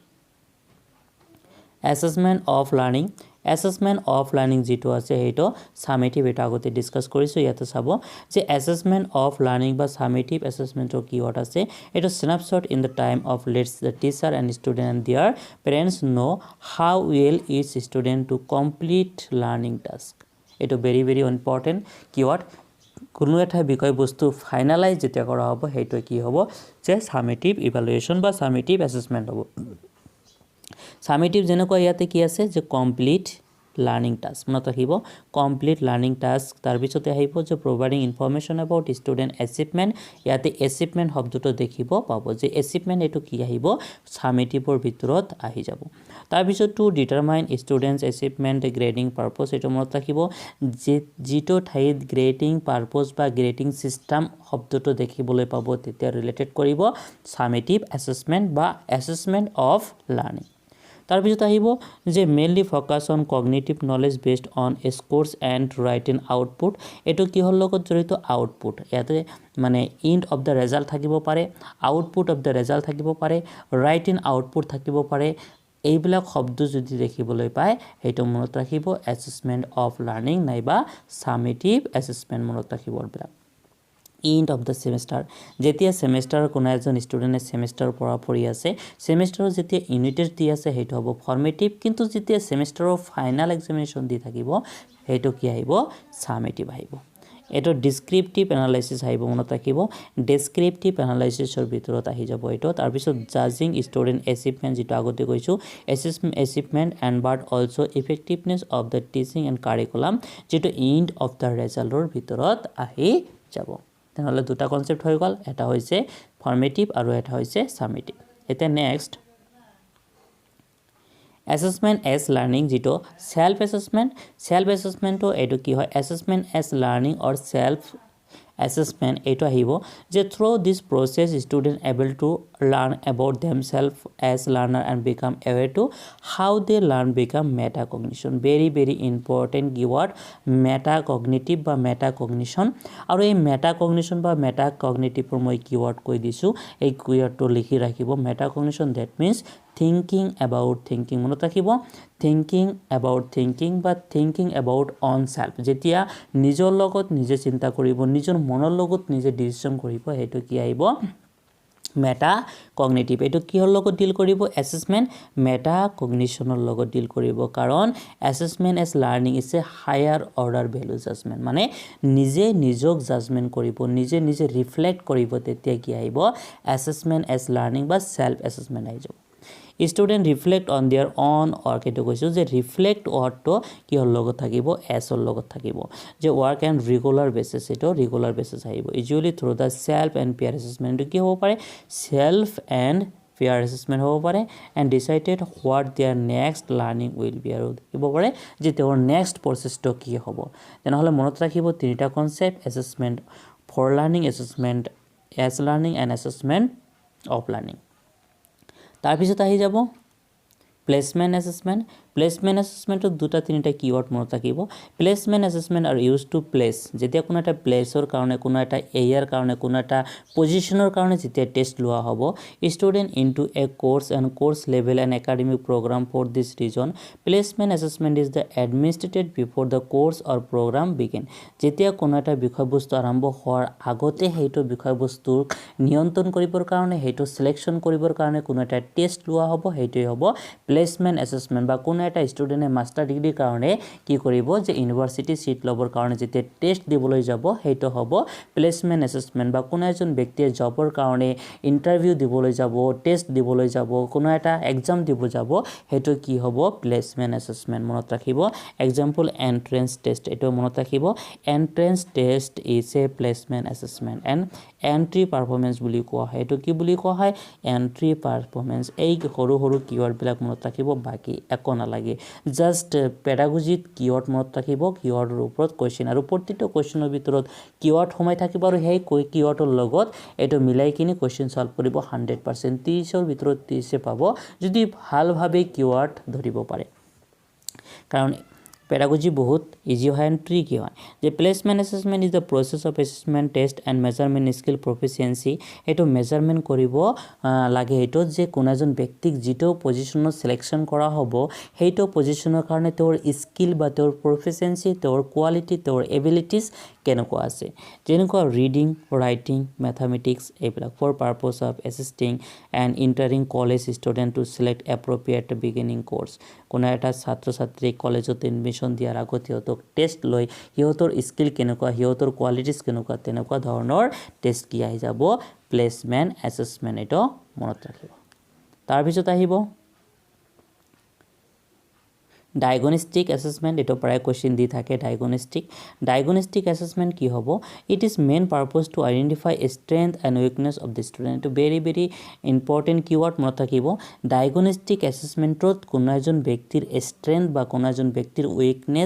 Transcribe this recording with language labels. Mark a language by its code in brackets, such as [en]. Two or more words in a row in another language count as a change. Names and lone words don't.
[en] assessment of learning [as] যেটো আছে হেটো সামেটিভ এটা আগতে ডিসকাস কৰিছো ইয়াতে চাব যে [en] assessment of learning [as] বা [en] summative assessment [as] কিওয়াৰ্ড আছে [en] এটা snapshot in the time of lets the teacher and student and their parents know how well each student to complete learning task [as] এটা [en] very important [as] কিওয়াৰ্ড কোনো এটা বিষয়বস্তু ফাইনালাইজ যেতিয়া কৰা হ'ব হেটো কি হ'ব যে [en] summative evaluation [as] বা [en] summative assessment [as] হ'ব সামেটিভ যেনেকৈ ইয়াতে কি আছে যে [en] complete learning task [as] মনত ৰাখিব [en] complete learning task [as] তাৰ পিছতে আহিব যে [en] providing information about student achievement [as] ইয়াতে এচিভমেন্ট শব্দটো দেখিব পাব যে এচিভমেন্ট এটো কি আহিব সামেটিভৰ ভিতৰত আহি যাব তাৰ পিছত [en] to determine students achievement grading purpose [as] এটো মনত ৰাখিব যে যেটো ঠাইত [en] grading purpose [as] বা [en] grading system [as] শব্দটো দেখিবলৈ পাব তেতিয়া ৰিলেটেড কৰিব [en] summative assessment [as] বা [en] assessment of learning [as] তাৰ পিছত আহিব যে [en] mainly focus on cognitive knowledge based on scores and writing output [as] এটো কি হল লগত জড়িত আউটপুট ইয়াতে মানে [en] end of the result [as] থাকিব পাৰে [en] output of the result [as] থাকিব পাৰে [en] writing output [as] থাকিব পাৰে এইবিলাক শব্দ যদি দেখিবলৈ পায় হেটো মনত ৰাখিব [en] assessment of learning [as] নাইবা [en] summative assessment [as] মনত ৰাখিব এইবিলাক [en] end of the semester [as] যেতিয়া সেমিস্টাৰ কোন এজন ষ্টুডেন্টে সেমিস্টাৰ পঢ়া পঢ়ি আছে সেমিস্টাৰৰ যেতিয়া [en] unit test [as] দি আছে হেটো হ'ব ফৰ্মেটিভ কিন্তু যেতিয়া [en] semester final [as] এক্সামিনেশন দি থাকিব হেটো কি আহিব সামেটিভ আহিব এটো [en] descriptive analysis [as] আহিব মনত ৰাখিব [en] descriptive analysis [as] ভিতৰত আহি যাব এটো তাৰ পিছত [en] judging student achievement [as] যেটো আগতে কৈছো [en] achievement and but also effectiveness of the teaching and curriculum [as] যেটো [en] end of the result [as] ভিতৰত আহি যাব তেনেহলে দুটা কনসেপ্ট হৈ গল এটা হৈছে ফৰ্মেটিভ আৰু এটা হৈছে সামেটিভ এটা নেক্সট [en] assessment as learning যেটো self assessment [as] তো এটো কি হয় [en] assessment as learning or self assessment [as] এটো আহিব যে [en] through this process student able to learn about themselves as learner and become aware to how they learn become metacognition very important keyword metacognitive [as] বা metacognition আৰু এই metacognition বা metacognitive মই keyword কৈ দিছো এই keyword to লিখি ৰাখিব [en] metacognition that means thinking about thinking [as] মনত ৰাখিব [en] thinking about thinking [as] বা [en] thinking about on self [as] যেতিয়া নিজৰ লগত নিজে চিন্তা কৰিব নিজৰ মনৰ লগত নিজে ডিসিশন কৰিব হেতু কি আহিব [en] meta cognitive [as] এটো কিহৰ লগত ডিল কৰিব [en] assessment meta cognition [as] লগত ডিল কৰিব কাৰণ [en] assessment as learning is a higher order value judgement [as] মানে নিজে নিজক জাজমেন্ট কৰিব নিজে নিজে ৰিফ্লেক্ট কৰিব তেতিয়া কি আহিব [en] assessment as learning [as] বা [en] self assessment [as] আহি যাব [en] student reflect on their own work [as] এটো কৈছো যে [en] reflect word [as] কিহৰ লগত থাকিব এছৰ লগত থাকিব যে [en] work and regular basis [as] এটো [en] regular basis [as] আহিব [en] usually through the self and peer assessment [as] কি হ'ব পাৰে [en] self and peer assessment [as] হ'ব পাৰে [en] and decided what their next learning will be [as] আৰু হ'ব পাৰে যে তেওঁৰ [en] next processটো [as] কি হ'ব তেনেহলে মনত ৰাখিব তিনিটা কনসেপ্ট [en] assessment for learning assessment as learning and assessment of learning [as] তাৰ পিছত আহি যাব [en] placement assessment [as] দুটা তিনিটা কিওয়ার্ড মনত ৰাখিব [en] placement assessment are use to place [as] যেতিয়া কোনো এটা প্লেসৰ কাৰণে কোনো এটা এৰিয়াৰ কাৰণে কোনো এটা পজিশনৰ কাৰণে যেতিয়া টেস্ট লোৱা হ'ব [en] student into a course and course level and academic program for this reason placement assessment is the administrated before the course or program begin [as] যেতিয়া কোনো এটা বিষয়বস্তু আৰম্ভ হোৱাৰ আগতে হেইটো বিষয়বস্তুৰ নিয়ন্ত্ৰণ কৰিবৰ কাৰণে হেইটো সিলেকশন কৰিবৰ কাৰণে কোনো এটা টেস্ট লোৱা হ'ব হেইটোই হ'ব [en] placement assessment [as] বা কোনো এটা স্টুডেন্টে [en] master degree [as] কাৰণে কি কৰিব যে [en] university seat [as] লবৰ কাৰণে যেতিয়া টেস্ট দিবলৈ যাব হেইটো হ'ব [en] placement assessment [as] বা কোনো এজন ব্যক্তিয়ে জবৰ কাৰণে ইন্টাৰভিউ দিবলৈ যাব টেস্ট দিবলৈ যাব কোনো এটা এক্সাম দিব যাব হেইটো কি হ'ব [en] placement assessment [as] মনত ৰাখিব [en] example entrance test [as] এটো মনত ৰাখিব [en] entrance test is a placement assessment and entry performance [as] বুলি কোৱা হয় এটো কি বুলি কোৱা হয় [en] entry performance [as] এই সৰু সৰু কিওয়ার্ড বিলাক মনত ৰাখিব বাকি একো নালাগে জাস্ট পেডাগজিত কিওয়ার্ড মনত ৰাখিব কিওয়ার্ডৰ ওপৰত কোৱেশ্চন আৰু প্ৰতিটো কোৱেশ্চনৰ ভিতৰত কিওয়ার্ড সোমাই থাকিব আৰু হেই কিওয়াৰ্ডৰ লগত এটো মিলাই কিনি [en] question solve [as] কৰিব 100% 30ৰ ভিতৰত 30 পাব যদি ভালভাৱে কিওয়ার্ড ধৰিব পাৰে কাৰণ pedagogy বহুত ইজি হয় and tricky হয় যে [en] placement assessment is the process of assessment test and measurement skill proficiency [as] এটো মেজারমেন্ট কৰিব লাগে এটো যে কোন এজন ব্যক্তিক যেটো পজিশনত সিলেকশন কৰা হ'ব হেইটো পজিশনৰ কাৰণে তেওঁৰ স্কিল বা তেওঁৰ প্ৰফিসিয়েন্সি তেওঁৰ কোৱালিটি তেওঁৰ এবিলিটিজ কেনেকুৱা আছে যেনেকুৱা [en] reading writing mathematics [as] এইবিলাক [en] for purpose of assisting and entering college student to select appropriate beginning course [as] কোন এটা ছাত্র ছাত্রী কলেজত এডমিশন দিয়াৰ আগতে হিয়তক টেস্ট লৈ হিয়তৰ স্কিল কেনেকুৱা হিয়তৰ কোৱালিটিজ কেনেকুৱা তেনেকুৱা ধৰণৰ টেস্ট কি আহি যাব [en] placement assessment [as] এটো মনত ৰাখিব তাৰ পিছত আহিব [en] diagnostic assessment [as] এটো প্ৰায় কোৱেশ্চন দি থাকে [en] diagnostic assessment [as] কি হ'ব [en] it is main purpose to identify strength and weakness of the student to very important keyword [as] মনত ৰাখিব [en] diagnostic assessment [as] কোনো এজন ব্যক্তিৰ স্ট্রেংথ বা কোনো এজন ব্যক্তিৰ উইকনেস